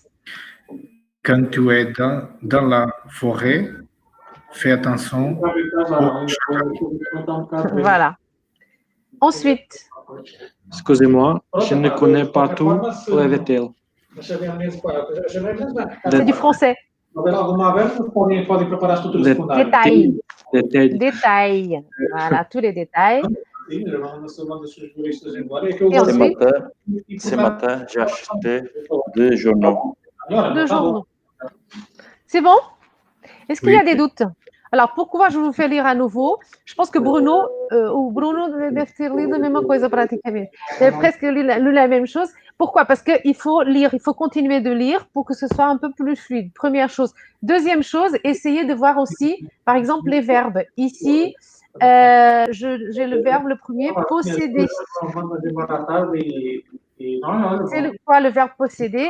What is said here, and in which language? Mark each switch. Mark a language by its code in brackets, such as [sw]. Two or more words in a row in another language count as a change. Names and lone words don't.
[fr] Quand tu es dans la forêt, fais attention. voilà. Ensuite, Excusez-moi, je ne connais pas tous les détails. c'est du français. [pt] Se houver alguma aberta, podem preparar a estrutura secundária. [fr] Détail. Détail. Voilà, tous les détails. [pt] Sim, já manda os seus juristas embora. É que eu [fr] Et ensuite, Ce matin, j'ai acheté 2 journaux. deux journaux. C'est bon? Est-ce qu'il y a des doutes? Alors, pourquoi je vous fais lire à nouveau? Je pense que [pt] Bruno deve ter lido a mesma coisa praticamente. [fr] Deve presque lu la même chose. Pourquoi? Parce qu'il faut lire, il faut continuer de lire pour que ce soit un peu plus fluide. Première chose. Deuxième chose, essayez de voir aussi, par exemple, les verbes. Ici, j'ai le verbe, le premier, posséder. C'est quoi le verbe posséder?